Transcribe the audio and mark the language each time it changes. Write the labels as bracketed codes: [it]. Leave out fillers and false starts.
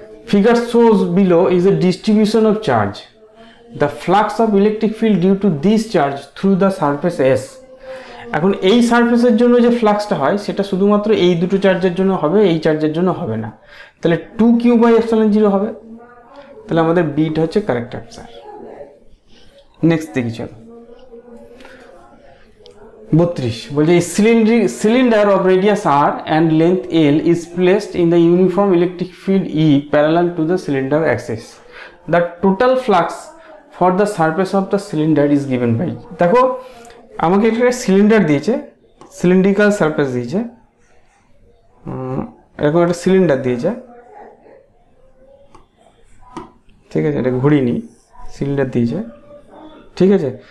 [en] Figure shows below is a distribution of charge, the flux of electric field due to this charge through the surface S. [bn] এখন এই সারফেসের জন্য যে ফ্লাক্সটা হয় সেটা শুধুমাত্র এই দুটো চার্জের জন্য হবে, এই চার্জের জন্য হবে না। তাহলে 2q/ε0 হবে। তাহলে আমাদের বিটা হচ্ছে কারেক্ট অ্যান্সার। নেক্সট দিকে চলো। [en] 32 [bn] বলছে [en] Cylinder of radius r and length l is placed in the uniform electric field E parallel to the cylinder axis. The total flux for the surface of the cylinder is given by, [bn] দেখো আমাকে একটা cylinder দিয়েছে, cylindrical surface দিয়েছে, এরকম একটা cylinder দিয়েছে, ঠিক আছে, এটা ঘুরিনি, সিলিন্ডার দিয়েছে, ঠিক আছে।